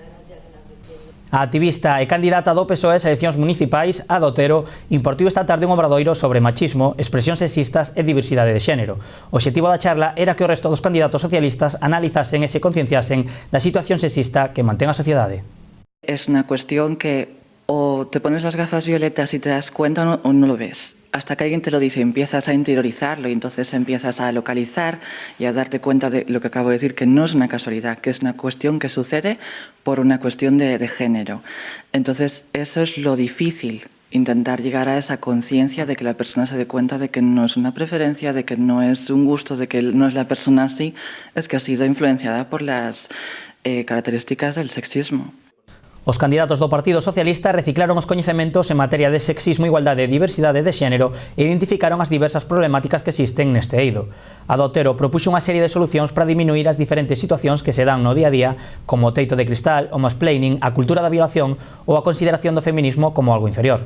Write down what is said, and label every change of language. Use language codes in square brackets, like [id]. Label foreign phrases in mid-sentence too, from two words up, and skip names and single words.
[gl] A activista e candidata do PSOE ás eleccións municipais, Ada Otero, impartiu esta tarde un obradoiro sobre machismo, expresións sexistas e diversidade de xénero. O obxectivo da charla era que o resto dos candidatos socialistas analizasen e se concienciasen da situación sexista que mantén a sociedade. [es] Es una cuestión que o te pones las gafas violetas y te das cuenta o no lo ves. Hasta que alguien te lo dice, empiezas a interiorizarlo y entonces empiezas a localizar y a darte cuenta de lo que acabo de decir, que no es una casualidad, que es una cuestión que sucede por una cuestión de género. Entonces, eso es lo difícil, intentar llegar a esa conciencia de que la persona se dé cuenta de que no es una preferencia, de que no es un gusto, de que no es la persona así, es que ha sido influenciada por las características del sexismo. [gl] Os candidatos do Partido Socialista reciclaron os coñecementos en materia de sexismo, igualdade e diversidade de xénero e identificaron as diversas problemáticas que existen neste eido. Ada Otero propuxo unha serie de solucións para diminuir as diferentes situacións que se dan no día a día, como o teito de cristal, o mansplaining, a cultura da violación ou a consideración do feminismo como algo inferior.